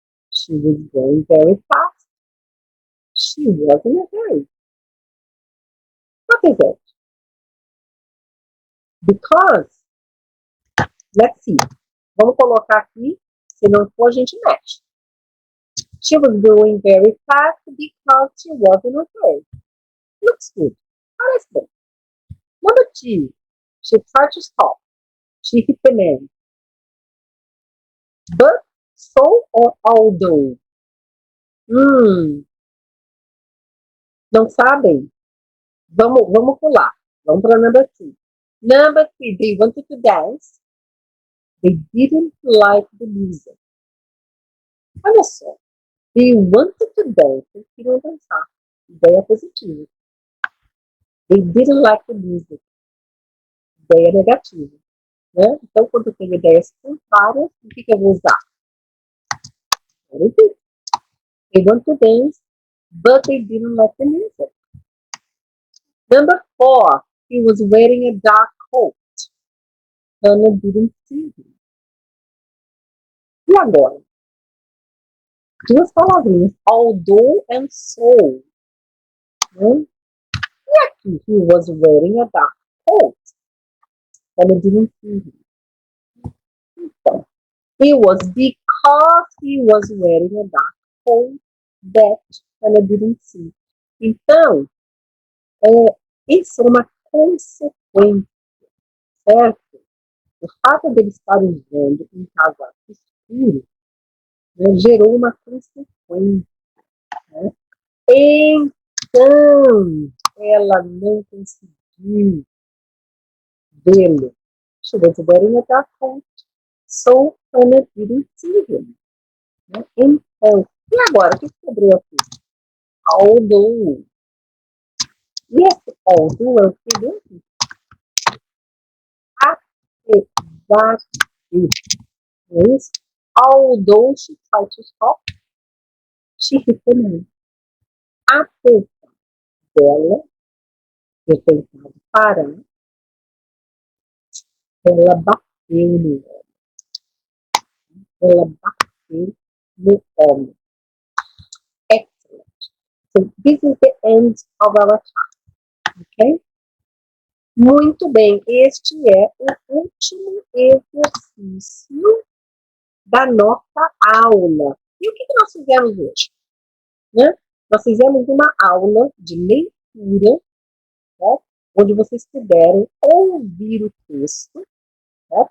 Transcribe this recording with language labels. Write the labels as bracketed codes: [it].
[en] She was going very fast. She was in a hurry. What is it? Because, let's see. [pt] Vamos colocar aqui, se não for a gente mexe. [en] She was going very fast because she was in a hurry. Looks good. [pt] Parece bem. [en] Number 2. She tried to stop. She hit the man. But, so, or although? [pt] Não sabem? Vamos pular. Vamos para number 3. [en] Number 3, they wanted to dance. They didn't like the music. [pt] Olha só. [en] They wanted to dance. [pt] Eles queriam dançar. Ideia positiva. [en] They didn't like the music. [pt] Ideia negativa. Né? Então, quando eu tenho ideias contrárias, o que eu vou usar? [en] They want to dance, but they didn't like the music. Number 4, he was wearing a dark coat. Hannah didn't see him. [pt] E agora? 2 palavrinhas, although and so. Né? E aqui, [en] he was wearing a dark coat. Hannah didn't see him. Então, it was because he was wearing a dark coat that Hannah didn't see. [pt] Então, isso é uma consequência, certo? O fato de ele estar usando um casaco escuro, né, gerou uma consequência. Né? Então, ela não conseguiu vê-lo. [en] She was wearing a dark coat, so Hannah didn't see him. [pt] Né? Então, e agora, o que sobrou aqui? Although. E esse although é o que deu aqui? Apesar de. Não é isso? [en] Although she tried to stop, she hit the man. [pt] Apesar dela ter tentado parar, ela bateu no homem. Ela bateu no homem. [en] Excellent. So this is the end of our time. [pt] Ok? Muito bem. Este é o último exercício da nossa aula. E o que nós fizemos hoje? Né? Nós fizemos uma aula de leitura, né? Onde vocês puderam ouvir o texto, né?